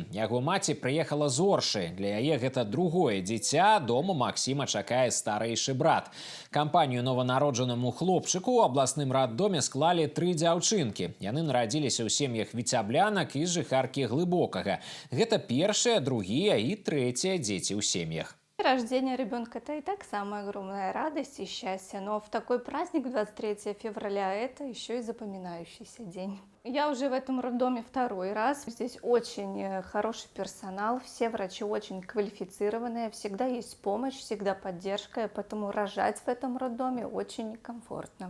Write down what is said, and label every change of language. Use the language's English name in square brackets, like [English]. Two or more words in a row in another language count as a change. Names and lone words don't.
[Belarusian] Яго маці прыехала з Оршы. Для яе гэта другое дзіця. Дома Максіма чакае старэйшы брат. Кампанію нованароджанаму хлопчыку ў абласным раддоме склалі 3 дзяўчынкі. Яны нарадзіліся ў сем'ях віцяблянак і жыхаркі Глыбокага. [Russian] Гэта первые, другие и третьи дети у семьях. Рождение ребенка – это и так самая огромная радость и счастье, но в такой праздник 23 февраля – это еще и запоминающийся день. Я уже в этом роддоме 2-й раз. Здесь очень хороший персонал, все врачи очень квалифицированные, всегда есть помощь, всегда поддержка, поэтому рожать в этом роддоме очень комфортно.